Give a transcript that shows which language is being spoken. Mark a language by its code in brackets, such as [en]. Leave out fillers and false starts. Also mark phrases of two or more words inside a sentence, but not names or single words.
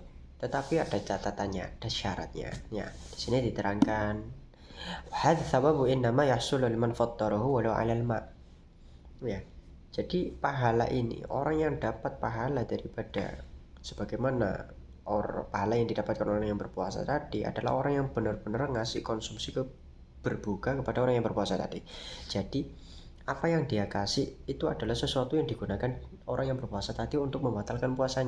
[id] Tetapi ada catatannya, ada syaratnya. Ya, di sini diterangkan, [ar] هذا سبب إنما يحصل لمن فطره ولو على الماء'. [id] Ya. Jadi pahala ini, orang yang dapat pahala daripada sebagaimana pahala yang didapatkan orang yang berpuasa tadi adalah orang yang benar-benar ngasih konsumsi berbuka kepada orang yang berpuasa tadi. Jadi apa yang dia kasih itu adalah sesuatu yang digunakan orang yang berpuasa tadi untuk membatalkan puasanya.